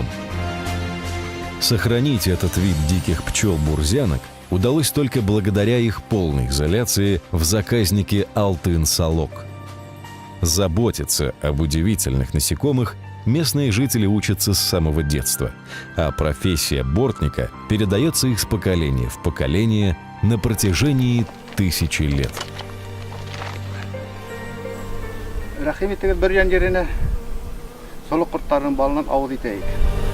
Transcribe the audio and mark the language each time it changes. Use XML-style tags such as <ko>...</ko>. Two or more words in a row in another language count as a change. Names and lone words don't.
<ru>Сохранить этот вид диких пчел-бурзянок удалось только благодаря их полной изоляции в заказнике Алтын-Салок. Заботиться об удивительных насекомых местные жители учатся с самого детства, а профессия бортника передается из поколения в поколение на протяжении тысячи лет.</ru> <ba>Рахим итегез бер ян жерине солок курттарынын балынан авыз итейик.</ba>